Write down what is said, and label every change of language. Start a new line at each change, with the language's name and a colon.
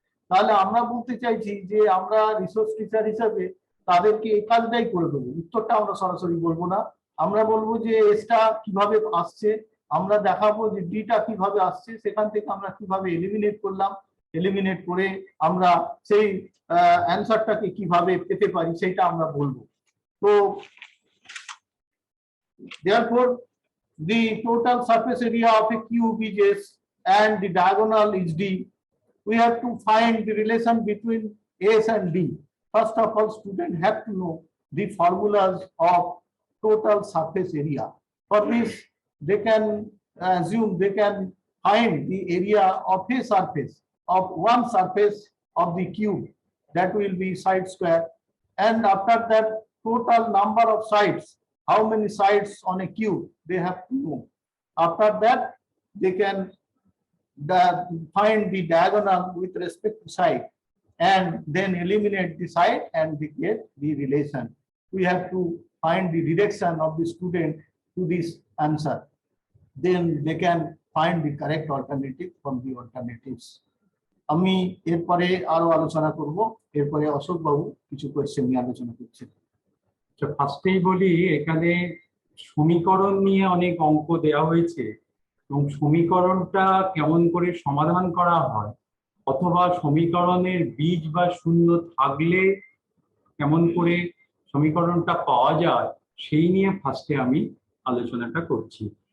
Bangla: তাহলে আমরা বলতে চাইছি যে আমরা রিসোর্স টিচার হিসাবে তাদেরকে এই কাজটাই করে দেবো, উত্তরটা আমরা সরাসরি বলবো না, আমরা বলবো যে এসটা কিভাবে আসছে, আমরা দেখাবো যে ডিটা কিভাবে আসছে, সেখান থেকে আমরা কিভাবে এলিমিনেট করলাম, এলিমিনেট করে আমরা সেই অ্যান্সারটাকে কিভাবে পেতে পারি সেটা আমরা বলবো।
English: তো therefore the total surface area of a cube is S and the diagonal is D. We have to find the relation between S and D. First of all, students have to know the formulas of total surface area. For this, they can assume they can find the area of a surface of one surface of the cube, that will be side square, and after that total number of sides, how many sides on a cube they have to know. After that they can find the diagonal with respect to side and then eliminate the side and they get the relation. We have to find the direction of the student to this answer, then they can find the correct alternative from the alternatives.
Bangla: আমি এরপরে আরো আলোচনা করব, এরপরে অশোক বাবু কিছু question নিয়ে আলোচনা করছেন। ফার্স্টেই বলি, এখানে সমীকরণ নিয়ে অনেক অঙ্ক দেওয়া হয়েছে এবং সমীকরণটা কেমন করে সমাধান করা হয় অথবা সমীকরণের বীজ বা শূন্য থাকলে কেমন করে সমীকরণটা পাওয়া যায় সেই নিয়ে ফার্স্টে আমি আলোচনাটা করছি।